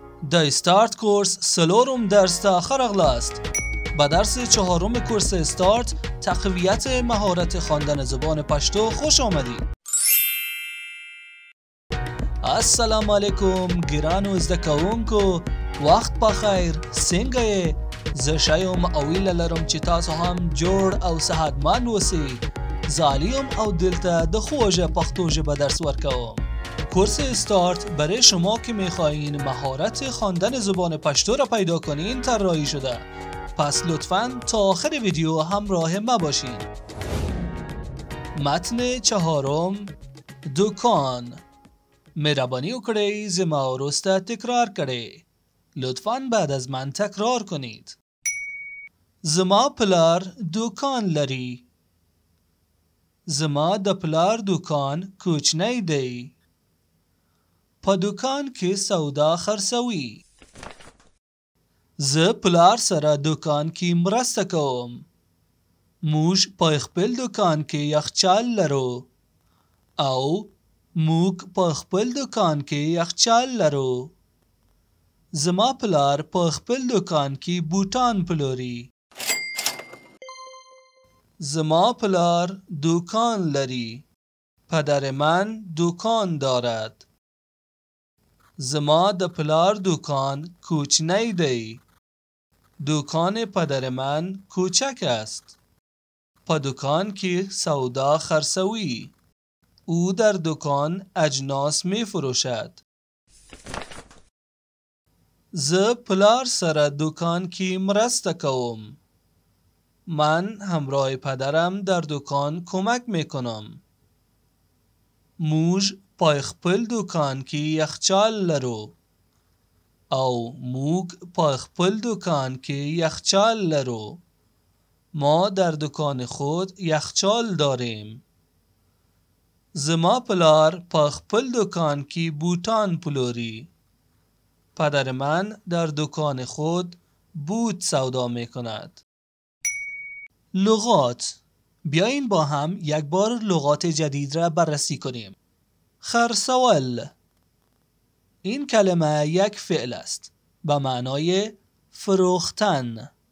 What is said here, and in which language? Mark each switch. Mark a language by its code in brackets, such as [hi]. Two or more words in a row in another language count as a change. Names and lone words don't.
[ps] د استارت کورس سلورم درس ته ښه راغلاست. [fa] به درس چهارم کورس استارت تقویت مهارت خواندن زبان پشتو خوش آمدید. [ar] السلام علیکم [ps] ګرانو زده کوونکو، وخت بخیر. څنګه یې؟ زه ښه یم او هیله لرم چې تاسو هم جوړ او صحتمند اوسئ. زه علي یم او دلته د خوږ پښتو ژبه درس ورکوم. [fa] کورس استارت برای شما که میخواهید مهارت خواندن زبان پشتو را پیدا کنین طراحی شده. پس لطفاً تا آخر ویدیو همراه ما باشین. متن چهارم، دکان. [ps] مهربانی وکړئ زما وروسته تکرار کړئ. [fa] لطفاً بعد از من تکرار کنید. [ps] زما پلار دکان لري. زما د پلار دکان کوچنی دی. په دکان کې سودا خرڅوي. زه پلار سره دکان کې مرسته کوم. موږ په خپل دکان کې یخچال لرو. او موږ په خپل دکان کې یخچال لرو. زما پلار په خپل دکان کې بوټان پلوري. زما پلار دکان لري. [fa] پدر من دکان دارد. [ps] زما د پلار دکان کوچنی دی. [fa] دکان پدر من کوچک است. [ps] په دکان کې سودا خرڅوي. [fa] او در دکان اجناس می فروشد. [ps] زه پلار سره دکان کې مرسته کوم. [fa] من همراه پدرم در دکان کمک میکنم. [ps] موږ په خپل دکان کې یخچال لرو. او موږ په خپل دکان کې یخچال لرو. [fa] ما در دکان خود یخچال داریم. [ps] زما پلار په خپل دکان کې بوټان پلوری. [fa] پدر من در دکان خود بوت سودا می کند. لغات. بیاین با هم یک بار لغات جدید را بررسی کنیم. [ps] خرڅول. [fa] این کلمه یک فعل است به معنای فروختن.